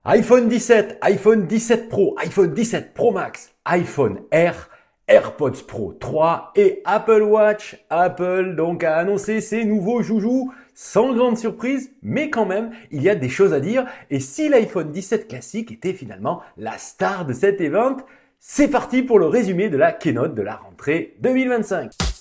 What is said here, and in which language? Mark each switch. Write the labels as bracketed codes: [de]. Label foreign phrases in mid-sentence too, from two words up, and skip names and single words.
[fr] iPhone 17, iPhone 17 Pro, iPhone 17 Pro Max, iPhone Air, AirPods Pro 3 et Apple Watch. Apple donc a annoncé ses nouveaux joujoux sans grande surprise, mais quand même, il y a des choses à dire. Et si l'iPhone 17 classique était finalement la star de cet event, c'est parti pour le résumé de la keynote de la rentrée 2025.